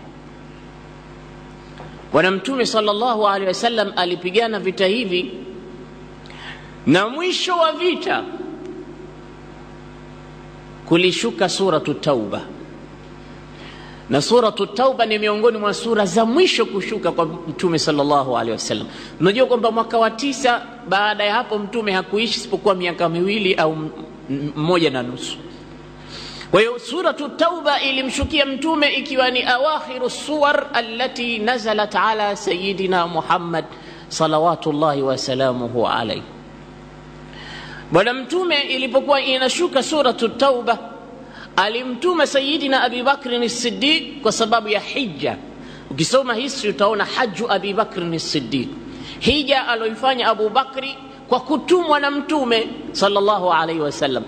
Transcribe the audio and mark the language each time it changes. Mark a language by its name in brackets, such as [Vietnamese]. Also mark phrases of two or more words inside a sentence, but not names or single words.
[Swahili] Bwana mtume [Arabic] صلى الله عليه وسلم [Swahili] alipigana vita hivi, na mwisho wa vita kulishuka suratu Tauba, na suratu Tauba ni miongoni mwa sura za mwisho kushuka kwa mtume [Arabic] صلى الله عليه وسلم. [Swahili] Unajua kwamba mwaka wa 9 baada ya hapo mtume hakuishi isipokuwa miaka 2 au 1.5. Kwa hiyo suratu Tauba ilimshukia mtume ikiwa ni [Arabic] أواخر سور التي نزلت على سيدنا محمد صلوات الله وسلامه عليه. [Swahili] Bwana mtume ilipokuwa inashuka suratu Tauba, alimtuma Sayyidina Abi Bakr as-Siddiq kwa sababu ya hija. Ukisoma history utaona haju Abi Bakr as-Siddiq, hija aloifanya Abu Bakri kwa kutumwa na mtume [Arabic] صلى الله عليه وسلم.